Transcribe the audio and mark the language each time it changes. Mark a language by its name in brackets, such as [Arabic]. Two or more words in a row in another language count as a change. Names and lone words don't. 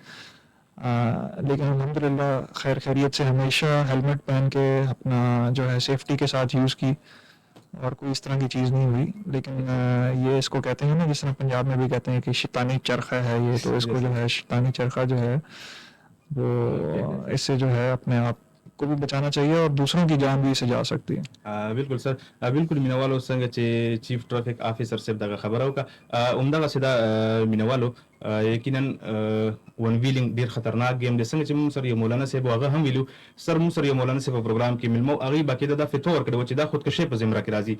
[Urdu] لیکن الحمدللہ خیر خیریت سے ہمیشہ ہیلمٹ پہن کے اپنا جو ہے سیفٹی کے ساتھ یوز کی, اور کوئی اس طرح کی چیز نہیں ہوئی. لیکن یہ اس کو کہتے ہیں نا, جس طرح پنجاب میں بھی کہتے ہیں کہ شیطانی چرخہ ہے یہ, تو اس کو جو ہے شیطانی چرخہ جو ہے وہ اس سے جو ہے اپنے آپ کو بھی بچانا چاہیے, اور دوسروں کی جان بھی اس سے جا سکتی ہے. [Pashto] بالکل سر. بالکل مینوالو څنګه چې چیف ټرافیک افیسر صاحب دغه خبره وکړه, همدغسې دا مینوالو یقیناً [English] one wheeling [Pashto] ډیر خطرناک گیم دی. څنګه چې موږ سره یو مولانا صاحب هغه هم ویلو سر موږ سره یو مولانا صاحب په پروګرام کې ملمو هغه باقاعده دا فتوا ورکړو چې دا خودکشي په زمرا کې راځي.